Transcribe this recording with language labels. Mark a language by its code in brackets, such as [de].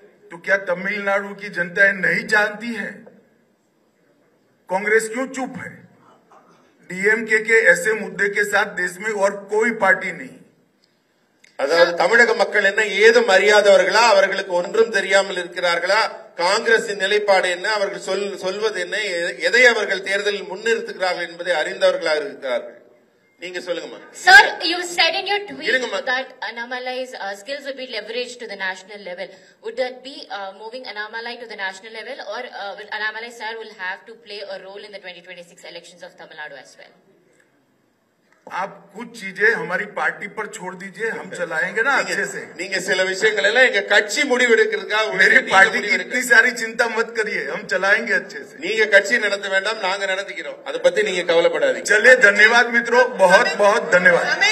[hi] तो क्या तमिलनाडु की जनता नहीं जानती है? कांग्रेस क्यों चुप है? डीएमके के ऐसे मुद्दे के साथ देश में और कोई पार्टी नहीं. [ta] அதாவது தமிழக மக்கள் என்ன ஏதும் அறியாதவர்களா, அவர்களுக்கு ஒன்றும் தெரியாமல் இருக்கிறார்களா, காங்கிரசின் நிலைப்பாடு என்ன, அவர்கள் சொல்வது என்ன, எதை அவர்கள் தேர்தலில் முன்னிறுத்துகிறார்கள் என்பதை அறிந்தவர்களாக இருக்கிறார்கள். நீங்க சொல்லுங்கம்மா. [en] Sir, you said in your tweet that Annamalai's skills would be leveraged to the national level. Would that be moving Annamalai to the national level, or will Annamalai sir will have to play a role in the 2026 elections of Tamil Nadu as well? [hi] आप कुछ चीजें हमारी party पर छोड़ दीजिए, हम चलाएंगे ना अच्छे से. [ta] நீங்க சில விஷயங்கள் எல்லாம் எங்க கட்சி முடிவெடுக்கிறதுக்கா. [hi] मेरी पार्टी की इतनी सारी चिंता मत करिए, हम चलाएंगे अच्छे से. [ta] நீங்க கட்சி நடத்த வேண்டாம், நாங்க நடத்திக்கிறோம், அதை பத்தி நீங்க கவலைப்படாதீங்க. [hi] चलिए, धन्यवाद मित्रों, बहुत बहुत धन्यवाद.